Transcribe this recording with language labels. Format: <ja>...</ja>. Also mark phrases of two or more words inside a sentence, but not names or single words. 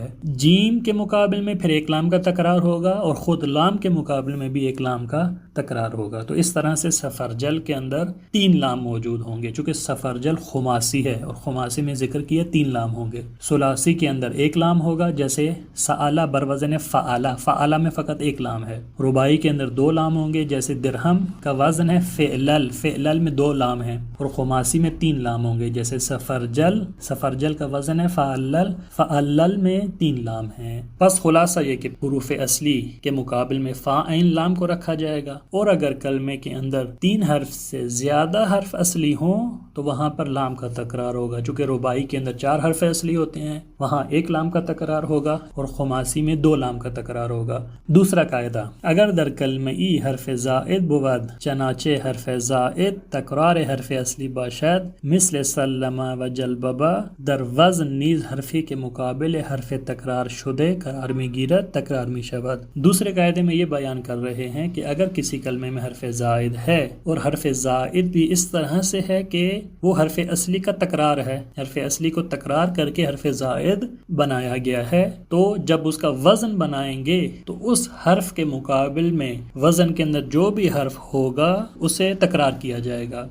<ur>جیم کے مقابل میں پھر 1 لام کا تکرار ہوگا، اور خود لام کے مقابل میں بھی 1 لام کا تکرار ہوگا۔ تو اس طرح سے سفرجل کے اندر 3 لام موجود ہوں گے، چونکہ سفرجل خماسی ہے اور خماسی میں ذکر کیا 3 لام ہوں گے۔ ثلاثی کے اندر 1 لام ہوگا، جیسے سألا بر وزن فعلا، فعلا میں فقط 1 لام ہے۔ رباعی کے اندر 2 لام ہوں گے، جیسے درہم کا وزن ہے فعلل، فعلل میں 2 لام ہیں، اور خماسی میں 3 لام ہوں گے، جیسے سفرجل، سفرجل کا وزن ہے فعلل، فعلل میں 3 لام ہیں۔ پس خلاصہ یہ کہ حروف اصلی کے مقابل میں فا عین لام کو رکھا جائے گا، اور اگر کلمے کے اندر 3 حرف سے زیادہ حرف اصلی ہوں تو وہاں پر لام کا تکرار ہوگا، چونکہ رباعی کے اندر 4 حرف اصلی ہوتے ہیں، وہاں 1 لام کا تکرار ہوگا، اور خماسی میں 2 لام کا تکرار ہوگا۔</ur> <fa>دوسرا قاعدہ، اگر در کلمہ ای حرف زائد بود، چنانچہ حرف زائد تکرار حرف اصلی باشد، مثل سلم و جلببا، در وزن نیز حرفی کے مقابل حرف تکرار شدے قرار می گیرد، تکرار می شود۔</fa> <ur>دوسرے قاعدے میں یہ بیان کر رہے ہیں کہ اگر کسی کلمے میں حرف زائد ہے اور حرف زائد بھی اس طرح سے ہے کہ وہ حرف اصلی کا تکرار ہے، حرف اصلی کو تکرار کر کے حرف زائد بنایا گیا ہے، تو جب اس کا وزن بنائیں گے تو اس حرف کے مقابل میں وزن کے اندر جو بھی حرف ہوگا اسے تکرار کیا جائے گا۔</ur>